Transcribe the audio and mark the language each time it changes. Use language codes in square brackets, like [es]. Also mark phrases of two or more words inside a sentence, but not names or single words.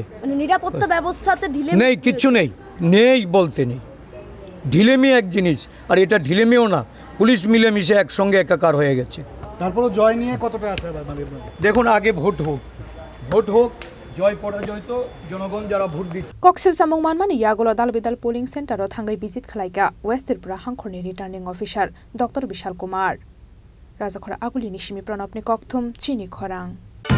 [bn] মানে নিরাপত্তা ব্যবস্থাতে ঢিলে নেই, কিচ্ছু নেই বলতে নেই। ঢিলেমি এক জিনিস, আর এটা ঢিলেমিও না, পুলিশ মিলেমিশে একসঙ্গে একাকার হয়ে গেছে। তারপরে জয় নিয়ে কতটা আশা দেখুন, আগে ভোট হোক, জয় পরাজয় তো জনগণ যারা ভোট দিচ্ছে। [trp] kokshil samung manmani yagolo dalbidal [en] polling center [trp] o thangai visit khlaika west tripura hangkhorni [en] returning officer Dr. [trp] Bishal Kumar Rajakhora aguli nishimi pranabni kokthum chini khorang